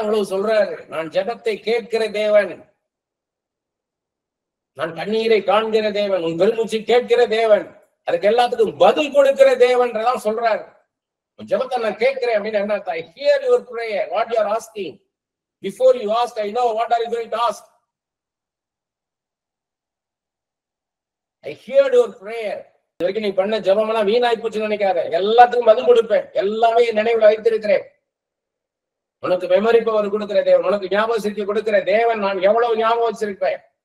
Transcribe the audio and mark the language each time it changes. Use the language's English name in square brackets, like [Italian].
[Tamil] சொல்றாரு, நான் ஜெபத்தை கேட்கிற தேவன், நான் கண்ணீரை காண்கிற தேவன், உன் பெருமூச்சு கேட்கிற தேவன், அதுக்கு எல்லாத்துக்கும் பதில் கொடுக்கிற தேவன் சொல்றாரு. ஜெபத்தை நான் கேட்கிறேன் அப்படின்னு என்ன? [English] I hear your prayer, what you are asking. Before you ask, I know what are you going to ask. I hear your prayer. [Tamil] இது வரைக்கும் நீ பண்ண ஜெபம் எல்லாம் வீணாய் போச்சுன்னு நினைக்காத, எல்லாத்துக்கும் பதில் கொடுப்பேன், எல்லாமே நினைவுல வைத்திருக்கிறேன். உனக்கு மெமரி பவர் கொடுக்கிற தேவன், உனக்கு ஞாபகம் சக்தி கொடுக்கிற தேவன், நான் எவ்வளவு ஞாபகம் வச்சிருப்பேன்.